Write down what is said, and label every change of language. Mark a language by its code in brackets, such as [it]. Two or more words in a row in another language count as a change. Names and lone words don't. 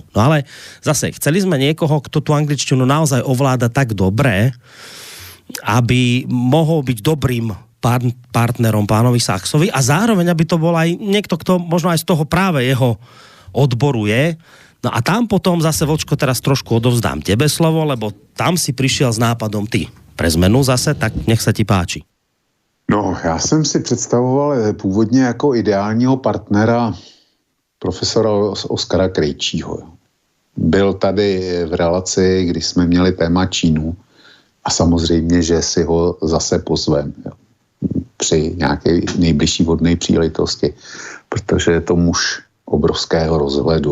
[sk] No ale zase, chceli sme niekoho, kto tú angličtinu naozaj ovláda tak dobre, aby mohol byť dobrým partnerom pánovi Saxovi a zároveň, aby to bol aj niekto, kto možno aj z toho práve jeho odboru je. No a tam potom zase, Vočko, teraz trošku odovzdám tebe slovo, lebo tam si prišiel s nápadom ty. Pre zmenu zase, tak nech sa ti páči. [cs] No, já jsem si představoval původně jako ideálního partnera profesora Oskara Krejčího. Byl tady v relaci, když jsme měli téma Čínu a samozřejmě, že si ho zase pozvem při nějaké nejbližší vhodné příležitosti, protože je to muž obrovského rozhledu.